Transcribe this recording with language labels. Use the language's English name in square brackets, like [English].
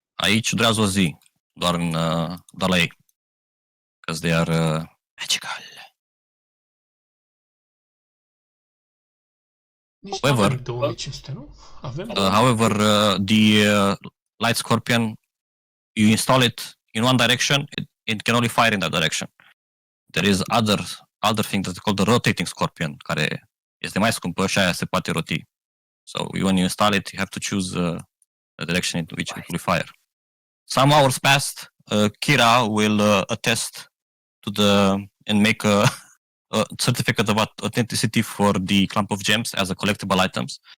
[Romanian] Aici durează o zi, doar la ei. [English] Because they are magical. [Romanian] Nici [English] However, [Romanian] avem 2500, nu? Avem? [English] However, the Light Scorpion, you install it in one direction, it can only fire in that direction. There is other thing that's called the Rotating Scorpion, [Romanian] care este mai scumpă și aia se poate roti. [English] So when you install it, you have to choose the direction in which it will fire. Some hours passed, Kira will attest to and make a certificate of authenticity for the clump of gems as a collectible items.